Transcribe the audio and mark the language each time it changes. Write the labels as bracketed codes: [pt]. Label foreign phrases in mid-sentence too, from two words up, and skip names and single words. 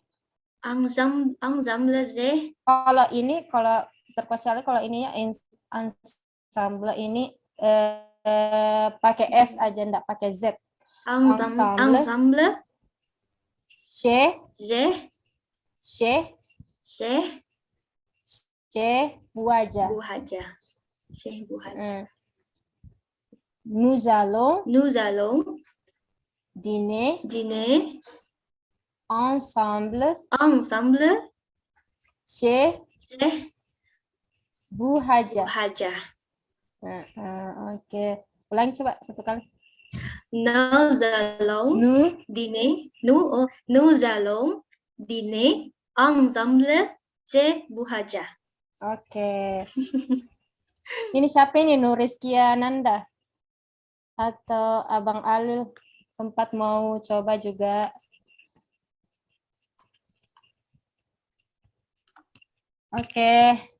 [id] Kalau terkecuali kalau ini ya ensemble ini pakai s aja, enggak pakai z. [fr] Ensemble Chez Bu Haja. Chez Bu Haja. Nous allons dîner ensemble chez Bu Haja. [id] Oke. Ulangi coba satu kali. [fr] Nous allons dîner ensemble chez Bu Haja. [id] Oke. Ini siapa ini? Nuriskia Nanda atau Abang Alil sempat mau coba juga? Oke.